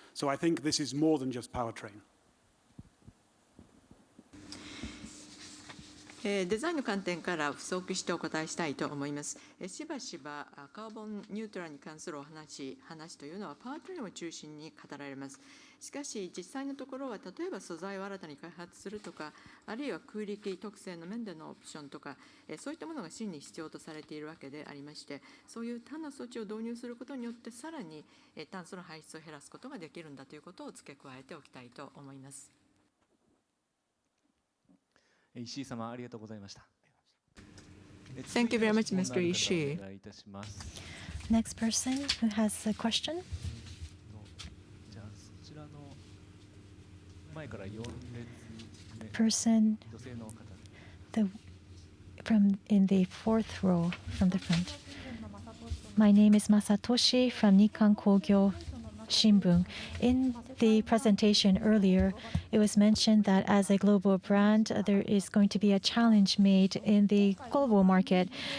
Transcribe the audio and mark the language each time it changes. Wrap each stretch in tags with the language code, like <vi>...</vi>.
<en>So I think this is more than just powertrain.</en> <ja>デザインの観点から不足してお答えしたいと思います。しばしばカーボンニュートラルに関する話というのはパワートレインを中心に語られます。しかし実際のところは例えば素材を新たに開発するとか、あるいは空力特性の面でのオプションとか、そういったものが真に必要とされているわけでありまして、そういう他の措置を導入することによってさらに炭素の排出を減らすことができるんだということを付け加えておきたいと思います。石井様、ありがとうございました。</ja> <en>Thank you very much, Mr. Ishii. Next person who has a question.</en> <ja>じゃあそちらの前から4列目。</ja> <en>Person</en> <ja>女性の方。</ja> <en>from in the fourth row from the front. My name is Masatoshi from Nikkan Kogyo Shimbun. In the presentation earlier, it was mentioned that as a global brand, there is going to be a challenge made in the global market.</en>